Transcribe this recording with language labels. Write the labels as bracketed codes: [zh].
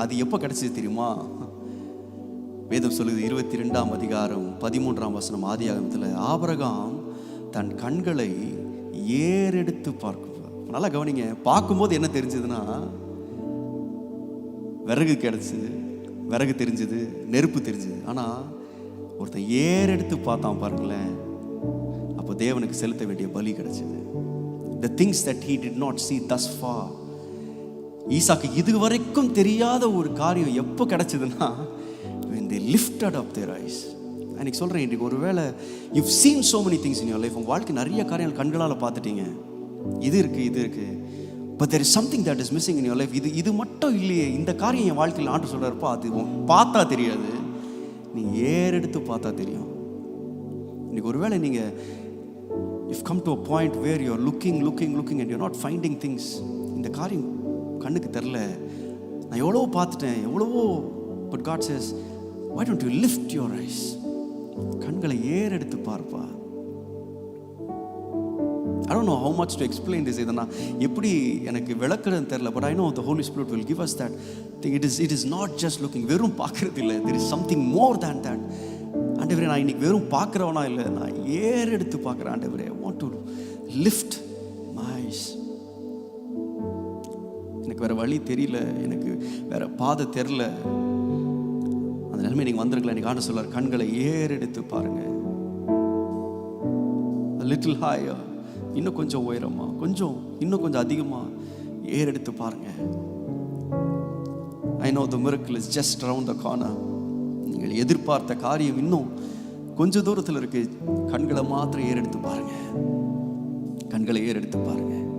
[ta] அது எப்போ கிடைச்சது தெரியுமா? வேதம் சொல்லுது 22ஆம் அதிகாரம் 13ஆம் வசனம், ஆதியாகமத்தில், ஆபிரகாம் தன் கண்களை ஏறெடுத்து பார்க்க. நல்லா கவனிங்க, பார்க்கும்போது என்ன தெரிஞ்சதுன்னா, விறகு கிடைச்சது, விறகு தெரிஞ்சது, நெருப்பு தெரிஞ்சது. ஆனால் ஒருத்தன் ஏறெடுத்து பார்த்தான் பாருங்களேன், அப்போ தேவனுக்கு செலுத்த வேண்டிய பலி கிடைச்சது. [en] The things that he did not see thus far. [ta] ஈசாக்கு இதுவரைக்கும் தெரியாத ஒரு காரியம் எப்போ கிடைச்சதுன்னா, [en] when they lifted up their eyes. [ta] அன்றைக்கி சொல்கிறேன், இன்றைக்கி ஒருவேளை [en] you've seen so many things in your life, [ta] உங்கள் வாழ்க்கை நிறைய காரியங்கள் கண்களால் பார்த்துட்டீங்க, இது இருக்குது, [en] but there is something that is missing in your life. [ta] இது மட்டும் இல்லையே, இந்த காரியம் என் வாழ்க்கையில் ஆண்டு சொல்கிறப்போ அது பார்த்தா தெரியாது, நீ ஏறெடுத்து பார்த்தா தெரியும். இன்றைக்கி ஒருவேளை நீங்கள் [en] you've come to a point where you're looking and you're not finding things. [ta] இந்த காரியம் கண்ணுக்கு தெரில, நான் எவ்வளவோ பார்த்துட்டேன், எவ்வளவோ, [en] but God says, why don't you lift your eyes? [ta] கண்களை ஏறெடுத்து பார்ப்பா. [en] I don't know how much to explain this. [ta] இதை நான் எப்படி எனக்கு விளக்குறதுன்னு தெரியல, [en] but I know the Holy Spirit will give us that thing. It is not just looking, [ta] வெறும் பார்க்கறது இல்லை, [en] there is something more than that. [ta] ஆண்டவரே, நான் இன்னைக்கு வெறும் பார்க்குறவனா இல்லை, நான் ஏறெடுத்து பார்க்குறேன். ஆண்டவரே, [en] I want to lift my eyes. [ta] எனக்கு வேறு வழி தெரியல, எனக்கு வேறு பாதை தெரில, அந்த நிலைமை நீங்கள் வந்திருக்கலாம். எனக்கு ஆண்டு சொல்றார், கண்களை ஏறெடுத்து பாருங்க, [en] a little higher, [ta] இன்னும் கொஞ்சம் உயரமா, இன்னும் கொஞ்சம் அதிகமாக ஏறெடுத்து பாருங்க. [en] I know the miracle is just around the corner. [ta] நீங்கள் எதிர்பார்த்த காரியம் இன்னும் கொஞ்ச தூரத்தில் இருக்கு. கண்களை மாத்திரம் ஏறெடுத்து பாருங்க, கண்களை ஏறெடுத்து பாருங்க.